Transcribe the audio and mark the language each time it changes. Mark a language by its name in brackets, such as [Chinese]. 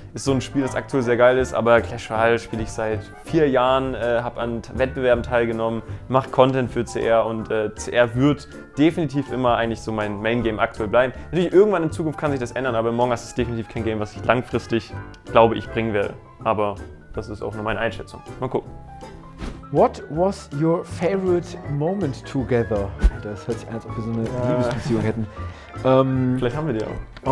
[German] Ist so ein Spiel, das aktuell sehr geil ist, aber Clash Royale spiele ich seit 4 Jahren, habe an Wettbewerben teilgenommen, mache Content für CR und CR wird definitiv immer eigentlich so mein Main-Game aktuell bleiben. Natürlich, irgendwann in Zukunft kann sich das ändern, aber Among Us ist definitiv kein Game, was ich langfristig, glaube ich, bringen werde. Aber das ist auch nur meine Einschätzung. Mal gucken. [English] What was your favorite moment together? [German] Das hört sich an, als ob wir so eine Liebesbeziehung hätten. Vielleicht haben wir die auch.